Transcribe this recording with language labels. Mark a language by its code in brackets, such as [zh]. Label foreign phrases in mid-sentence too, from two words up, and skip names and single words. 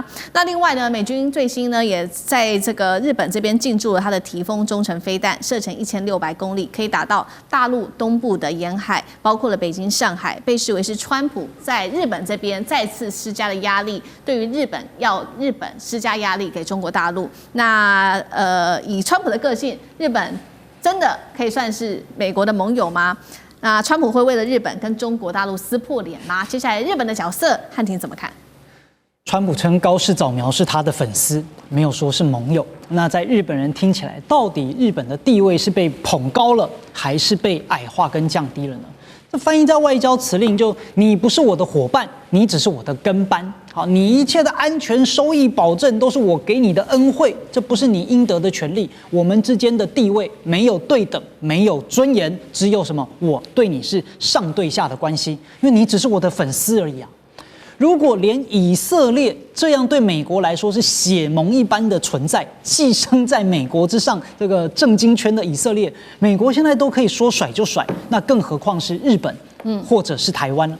[zh] 那另外呢，美軍最新呢也在這個日本這邊進駐了他的提豐中程飛彈，射程1600公里，可以打到大陸東部的沿海，包括了北京、上海，被視為是川普在日本這邊再次施加的壓力，對於日本施加壓力給中國大陸。那以川普的個性，日本真的可以算是美國的盟友嗎？那川普會為了日本跟中國大陸撕破臉嗎？接下來日本的角色，漢庭怎麼看？川普稱高市早苗是他的粉絲，沒有說是盟友。那在日本人聽起來，到底日本的地位是被捧高了，還是被矮化跟降低了呢？這翻譯在外交辭令就，你不是我的夥伴，你只是我的跟班。好，你一切的安全收益保證都是我給你的恩惠，這不是你應得的權利。我們之間的地位沒有對等，沒有尊嚴，只有什麼？我對你是上對下的關係，因為你只是我的粉絲而已啊。如果連以色列這樣對美國來說是血盟一般的存在，寄生在美國之上，這個政經圈的以色列，美國現在都可以說甩就甩，那更何況是日本，或者是台灣呢？